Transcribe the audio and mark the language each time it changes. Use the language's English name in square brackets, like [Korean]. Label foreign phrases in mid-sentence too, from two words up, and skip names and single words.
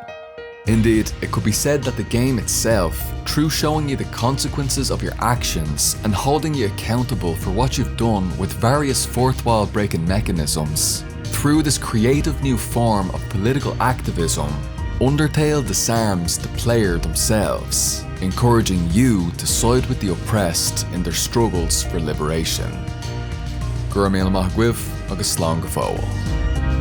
[English] Indeed, it could be said that the game itself, through showing you the consequences of your actions and holding you accountable for what you've done with various fourth wall breaking mechanisms, through this creative new form of political activism, Undertale disarms the player themselves, encouraging you to side with the oppressed in their struggles for liberation. [Irish] Gur míle maith guibh agus slán go fóill.